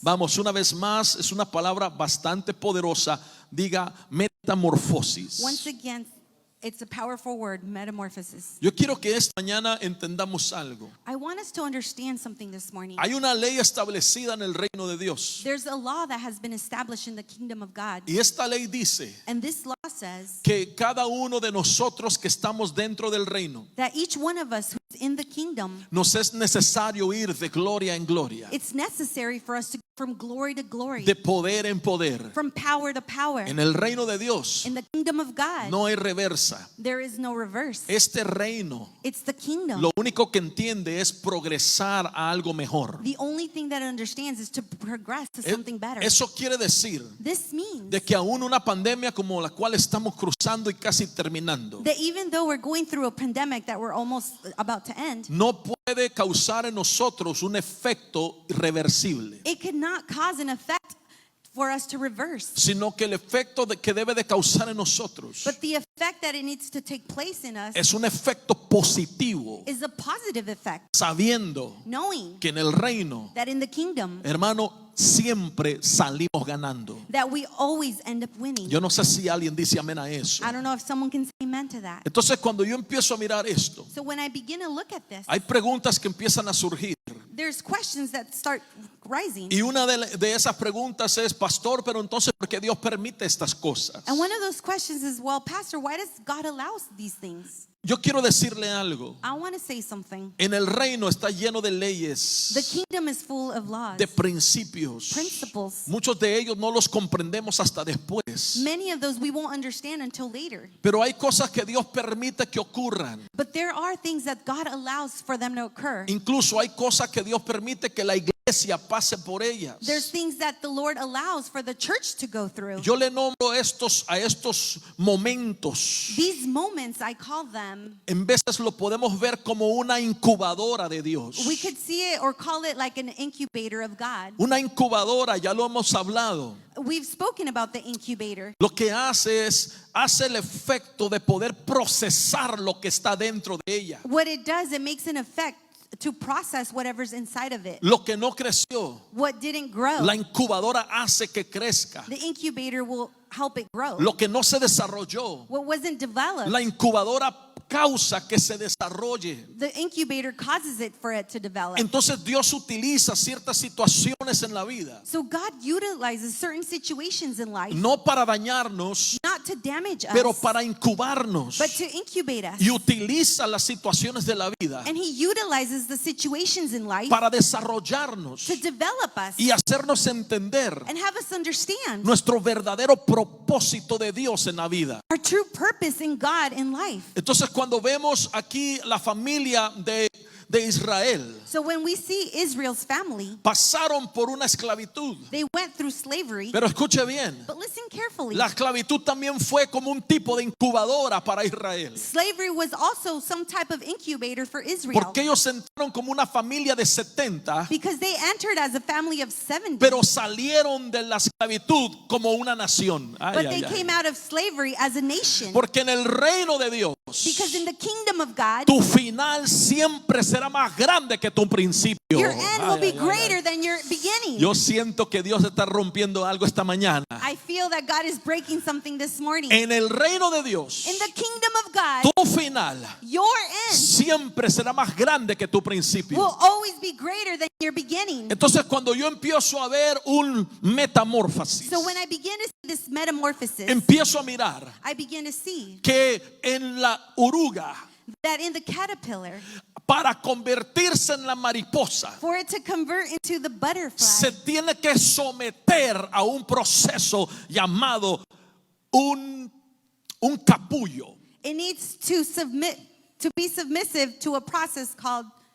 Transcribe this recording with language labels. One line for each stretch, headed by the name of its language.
Spanish: Vamos, una vez más, es una palabra bastante poderosa. Diga metamorfosis.
English: Once again, it's a powerful word, metamorphosis.
Spanish: Yo quiero que esta mañana entendamos algo.
English: I want us to understand something this morning.
Spanish: Hay una ley establecida en el reino de Dios.
English: There's a law that has been established in the kingdom of God.
Spanish: Y esta ley dice
English: And this law says
Spanish: que cada uno de nosotros que estamos dentro del reino,
English: that each one of us who's in the kingdom,
Spanish: nos es necesario ir de gloria en gloria,
English: it's necessary for us to go from glory to glory,
Spanish: de poder en poder.
English: from power to power.
Spanish: En el reino de Dios
English: In the kingdom of God,
Spanish: no hay reversa.
English: there is no reverse.
Spanish: Este reino
English: It's the kingdom.
Spanish: lo único que entiende es progresar a algo mejor.
English: The only thing that it understands is to progress to something better.
Spanish: Eso quiere decir
English: This means
Spanish: de que aún una pandemia como la cual estamos cruzando y casi terminando,
English: that even though we're going through a pandemic that we're almost about to end,
Spanish: no puede causar en nosotros un efecto irreversible,
English: it could not cause an effect for us to reverse.
Spanish: sino que el efecto que debe de causar en nosotros
English: But the effect that it needs to take place in us
Spanish: es un efecto positivo,
English: is a positive effect,
Spanish: sabiendo
English: knowing
Spanish: que en el reino,
English: that in the kingdom
Spanish: hermano, siempre salimos ganando.
English: that we always end up winning.
Spanish: Yo no sé si alguien dice amén a eso.
English: I don't know if someone can say amen to that.
Spanish: Entonces cuando yo empiezo a mirar esto,
English: So when I begin to look at this,
Spanish: hay preguntas que empiezan a surgir.
English: there's questions that start rising.
Spanish: Y una de esas preguntas es, pastor, pero entonces ¿por qué Dios permite estas cosas?
English: And one of those questions is, well, Pastor, why does God allow these things?
Spanish: Yo quiero decirle algo.
English: I want to say something.
Spanish: En el reino está lleno de leyes,
English: The kingdom is full of laws,
Spanish: de principios.
English: principles.
Spanish: Muchos de ellos no los comprendemos hasta después.
English: Many of those we won't understand until later.
Spanish: Pero hay cosas que Dios permite que ocurran.
English: But there are things that God allows for them to occur.
Spanish: Incluso hay cosas que Dios permite que la iglesia pase por ellas.
English: There's things that the Lord allows for the church to go through.
Spanish: Yo le nombro a estos momentos.
English: These moments, I call them,
Spanish: En veces lo podemos ver como una incubadora de Dios.
English: we could see it or call it like an incubator of God.
Spanish: Una incubadora, ya lo hemos hablado.
English: We've spoken about the incubator.
Spanish: Lo que hace el efecto de poder procesar lo que está dentro de ella.
English: What it does, it makes an effect to process whatever's inside of it.
Spanish: Lo que no creció,
English: What didn't grow,
Spanish: la incubadora hace que crezca.
English: the incubator will help it grow.
Spanish: Lo que no se desarrolló,
English: What wasn't developed,
Spanish: la incubadora causa que se desarrolle.
English: the incubator causes it for it to develop.
Spanish: Entonces Dios utiliza ciertas situaciones en la vida,
English: So God utilizes certain situations in life,
Spanish: no para dañarnos,
English: not to damage
Spanish: pero
English: us,
Spanish: para incubarnos.
English: but to incubate us.
Spanish: Y utiliza las situaciones de la vida
English: And He utilizes the situations in life
Spanish: para desarrollarnos
English: to develop us
Spanish: y hacernos entender
English: and have us understand
Spanish: nuestro verdadero propósito de Dios en la vida.
English: our true purpose in God in life.
Spanish: Entonces cuando vemos aquí la familia de Israel,
English: So when we see Israel's family,
Spanish: pasaron por una esclavitud.
English: they went through slavery.
Spanish: Pero escuche bien,
English: But listen carefully.
Spanish: la esclavitud también fue como un tipo de incubadora para Israel.
English: Slavery was also some type of incubator for Israel.
Spanish: Porque ellos entraron como una familia de 70,
English: Because they entered as a family of 70.
Spanish: pero salieron de la esclavitud como una nación. Ay,
English: But ay, they ay. came out of slavery as a nation.
Spanish: Porque en el reino de Dios,
English: Because in the kingdom of God,
Spanish: tu final siempre será más grande que tu principio.
English: your end will Ay, be ay, ay, greater ay. than your beginning.
Spanish: Yo siento que Dios está rompiendo algo esta mañana.
English: I feel that God is breaking something this morning.
Spanish: En el reino de Dios,
English: In the kingdom of God,
Spanish: tu final
English: your end
Spanish: siempre será más grande que tu principio.
English: will always be greater than your beginning.
Spanish: Entonces cuando yo empiezo a ver un metamorfosis,
English: So when I begin to see this metamorphosis,
Spanish: empiezo a mirar
English: I begin to see
Spanish: que en la oruga,
English: that in the caterpillar,
Spanish: para convertirse en la mariposa,
English: for it to convert into the butterfly,
Spanish: se tiene que someter a un proceso llamado un capullo,
English: it needs to be submissive to a process called